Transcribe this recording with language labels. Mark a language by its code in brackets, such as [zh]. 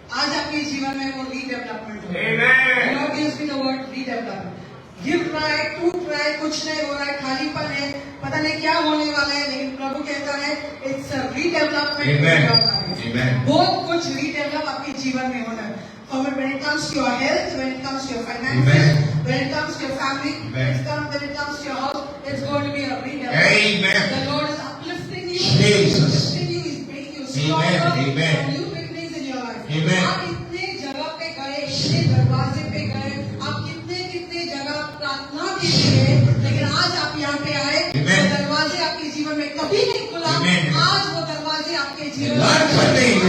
[hi] आज आपके जीवन में वो रीडेवलपमेंट होता है। [en] Lord gives me the word redevelopment। [hi] गिर रहा है, टूट रहा है, कुछ नहीं हो रहा है, खालीपन है, पता नहीं क्या होने वाला है, लेकिन प्रभु कहता है [en] It's a redevelopment. [hi] बहुत कुछ रीडेवलप आपके जीवन में होना है। [en] When it comes to your health, when it comes to your finances, when it comes to your family, when it comes to your house, it's going to be a redevelopment. The Lord is uplifting you, Jesus. He's making you stronger, and new beginnings in your life. [hi] आप इतने जगह पे गए, इतने दरवाजे पे गए, आप कितने जगह प्रार्थना भी किए, लेकिन आज आप यहाँ पे आए, वो दरवाजे आपके जीवन में कभी नहीं खुला। आज वो दरवाजे आपके जीवन में